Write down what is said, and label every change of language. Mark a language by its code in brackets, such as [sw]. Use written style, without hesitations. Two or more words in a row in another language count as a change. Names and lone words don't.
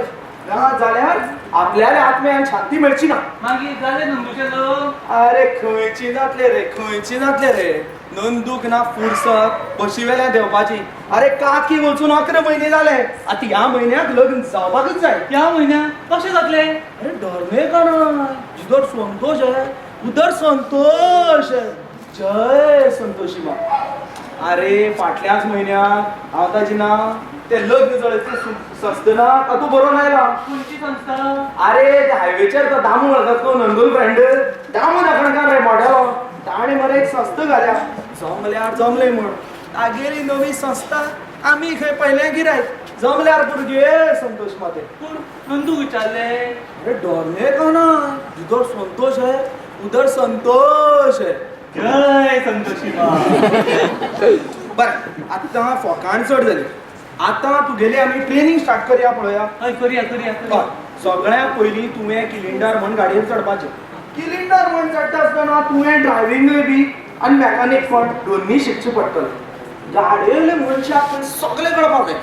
[kok] ना जाल्यार आपल्याल्या आत्म्याक शांती मेळची ना. मागीर जालें नंदूचें लग्न. अरे खंयची जातले रे, खंयची जातले रे. नंदूक ना फुरसत बशी वेल्यान देवपाची. अरे काकी वचून 11 म्हयने जाले. आतां ह्या म्हयन्याक लग्न जावपाकच जाय. ह्या म्हयन्याक कशें जातलें? [hi] अरे डरने का ना. जिधर संतोष है उधर संतोष है. जय संतोषी मा. [kok] अरे फाटल्याच म्हयन्याक हांव ताजें नांव ते लग्न जळयते संस्थेना तातूं बरोवन आयला. खंयची संस्था? अरे ते हायवेचेर तो दामू वळखता तो नंदूल फ्रेंड दामू दाखणकार रे मोडेलो. ताणें मरे एक संस्था घाल्या. जमल्यार जमलें म्हण तागेली नवी संस्था. आमी खंय पयलें गिरायक. जमल्यार भुरगे संतोष माते. पूण नंदूक विचारलें. [hi] अरे डरने का ना. जिधर संतोष है उधर संतोष है. जय संतोषी मा. [kok] बरं आता फोकाण चड जाली. आता तुगेली आमी [en] training start [kok] करया पळोवया. हय करूया करूया करूया. सगळ्यात पयलीं तुवें किलिंडर म्हण गाडयेर चडपाचें. किलिंडर म्हण चडटा आसतना तुवें ड्रायव्हिंगूय बी आनी मॅकानीक म्हण दोन्ही शिकचें पडटलें. गाडयेले मनशाक सगळें कळपाक जाय.